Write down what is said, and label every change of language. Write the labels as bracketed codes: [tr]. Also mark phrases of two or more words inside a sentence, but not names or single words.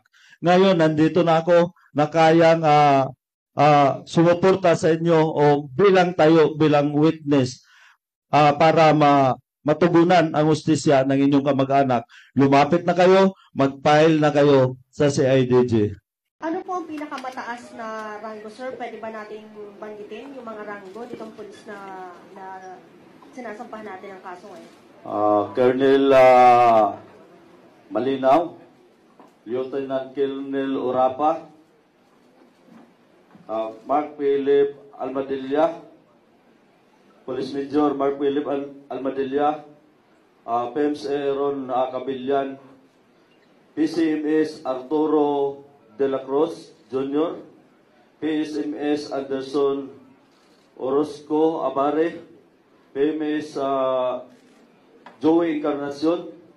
[tl] Ngayon, nandito na ako na kayang sumuporta sa inyo o bilang witness para matugunan ang hustisya ng inyong kamag-anak. Lumapit na kayo, mag-file na kayo sa CIDG. Ano po ang pinakamataas na rango, sir? Pwede ba nating banggitin yung mga rango ditong pulis na sinasampahan natin ang kaso ngayon? Colonel Malinaw, Lieutenant Colonel Urapa, Mark Philip Almadilla, Police Major Mark Philip Almadilla, PEMS Aaron Cabillan, PCMS Arturo De La Cruz Jr., PSMS Anderson Orozco Abare, PMS Joey Encarnacion,